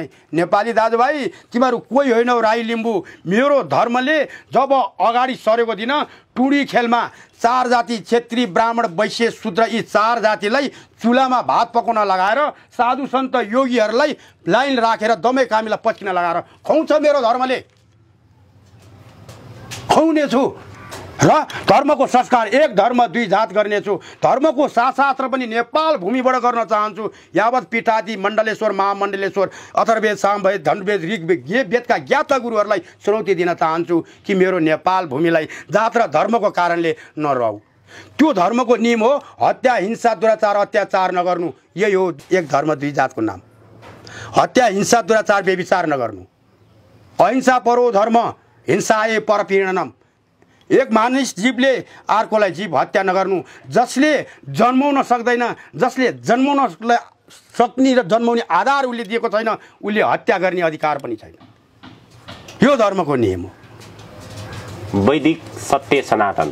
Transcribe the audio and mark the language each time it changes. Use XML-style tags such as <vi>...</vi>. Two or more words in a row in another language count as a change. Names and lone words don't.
<ne>नेपाली दाजुभाइ, तिमीहरू कोही होइनौ राई लिम्बू। मेरो धर्मले जब अगाडि सरेको दिन टुडी खेलमा 4 जाति क्षेत्री ब्राह्मण वैश्य शूद्र यी 4 जातिलाई चुलामा भात पकाउन लगाएर साधु सन्त योगीहरूलाई लाइन राखेर दमै कामीलाई पच्किन लगाएर खुवाउँछ मेरो धर्मले। खुवाउनेछु र धर्मको संस्कार एक धर्म दुई जात गर्नेछु। धर्मको शास्त्र पनि नेपाल भूमिबाट गर्न चाहन्छु। यावत पीठादि मण्डलेश्वर महामण्डलेश्वर अथर्ववेद सामवेद धनुर्वेद ऋग्वेदका ज्ञाता गुरुहरूलाई चुनौती दिन चाहन्छु कि मेरो नेपाल भूमिलाई जात र धर्मको कारणले नरहु। त्यो धर्मको नियम हो हत्या हिंसा दुराचार अत्याचार नगर्नु। यही हो एक धर्म दुई जातको नाम। हत्या हिंसा दुराचार व्यभिचार नगर्नु।</ne> <sa>अहिंसा परो धर्म हिंसाए परपीडनम।</sa> <ne>एक मानिस जीवले अर्कोलाई जीव हत्या नगर्नु। जसले जन्माउन सक्दैन, जसले जन्माउन सक्ने र जन्माउने आधार उसले दिएको छैन, उसले हत्या गर्ने अधिकार पनि छैन। यो धर्मको नियम हो। वैदिक सत्य सनातन,</ne>